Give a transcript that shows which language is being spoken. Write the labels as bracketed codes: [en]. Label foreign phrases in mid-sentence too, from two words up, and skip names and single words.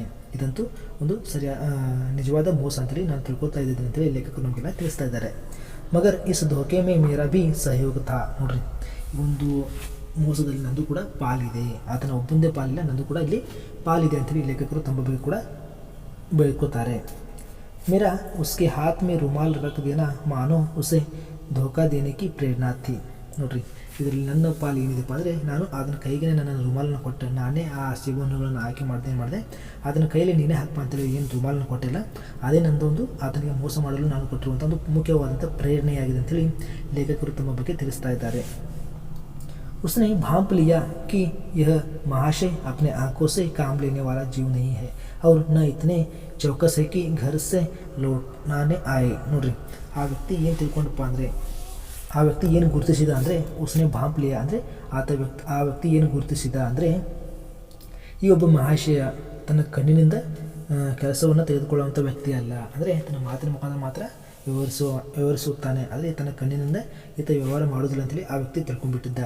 [kn] ಇದಂತೂ ಒಂದು ನಿಜವಾದ ಮೋಸ ಅಂತೇಳಿ ನಾನು ತಿಳ್ಕೊತಾ ಇದ್ದಿದ್ದೆ ಅಂತೇಳಿ ಲೇಖಕರು ನಮಗೆಲ್ಲ ತಿಳಿಸ್ತಾ ಇದ್ದಾರೆ. [hi] मगर इस धोखे में मेरा भी सहयोग था. [kn] ನೋಡ್ರಿ ಒಂದು ಮೋಸದಲ್ಲಿ ನಂದು ಕೂಡ ಪಾಲಿದೆ, ಆತನ ಒಬ್ಬಂದೇ ಪಾಲಿಲ್ಲ, ನಂದು ಕೂಡ ಇಲ್ಲಿ ಪಾಲಿದೆ ಅಂತೇಳಿ ಲೇಖಕರು ತಮ್ಮ ಬಗ್ಗೆ ಕೂಡ ಬೆಳ್ಕೋತಾರೆ. [hi] मेरा उसके हाथ में रुमाल रख देना मानो उसे धोखा देने की प्रेरणा थी. [kn] ನೋಡ್ರಿ ಇದರಲ್ಲಿ ನನ್ನ ಪಾಲು ಏನಿದೆಪ್ಪ ಅಂದರೆ ನಾನು ಅದನ್ನ ಕೈಗೆ ನನ್ನ ರುಮಾಲನ್ನು ಕೊಟ್ಟೆ, ನಾನೇ ಆ ಸೇಬು ಹಣ್ಣುಗಳನ್ನು ಆಯ್ಕೆ ಮಾಡಿದೆ, ಅದನ್ನ ಕೈಯಲ್ಲಿ ನೀನೇ ಹಾಕಪ್ಪ ಅಂತೇಳಿ ಏನು ರುಮಾಲನ್ನು ಕೊಟ್ಟಿಲ್ಲ, ಅದೇ ನನ್ನದೊಂದು ಆತನಿಗೆ ಮೋಸ ಮಾಡಲು ನಾನು ಕೊಟ್ಟಿರುವಂಥ ಒಂದು ಮುಖ್ಯವಾದಂಥ ಪ್ರೇರಣೆಯಾಗಿದೆ ಅಂತೇಳಿ ಲೇಖಕರು ತಮ್ಮ ಬಗ್ಗೆ ತಿಳಿಸ್ತಾ ಇದ್ದಾರೆ. [hi] उसने भांप लिया कि यह महाशय अपने आंखों से काम लेने वाला जीव नहीं है और न इतने चौकस है कि घर से लौटाने आए. [kn] ನೋಡ್ರಿ ಆ ವ್ಯಕ್ತಿ ಏನು ತಿಳ್ಕೊಂಡಪ್ಪ ಅಂದರೆ ಆ ವ್ಯಕ್ತಿ ಏನು ಗುರುತಿಸಿದ ಅಂದರೆ [hi] उसने भांप लिया [kn] ಅಂದರೆ ಆ ವ್ಯಕ್ತಿ ಏನು ಗುರುತಿಸಿದ ಅಂದರೆ ಈ ಒಬ್ಬ ಮಹಾಶಯ ತನ್ನ ಕಣ್ಣಿನಿಂದ ಕೆಲಸವನ್ನು ತೆಗೆದುಕೊಳ್ಳುವಂಥ ವ್ಯಕ್ತಿ ಅಲ್ಲ, ಅಂದರೆ ತನ್ನ ಮಾತಿನ ಮುಖಾಂತರ ಮಾತ್ರ ವ್ಯವಹರಿಸುತ್ತಾನೆ, ಆದರೆ ತನ್ನ ಕಣ್ಣಿನಿಂದ ಈತ ವ್ಯವಹಾರ ಮಾಡೋದಿಲ್ಲ ಅಂತೇಳಿ ಆ ವ್ಯಕ್ತಿ ತಿಳ್ಕೊಂಡ್ಬಿಟ್ಟಿದ್ದ.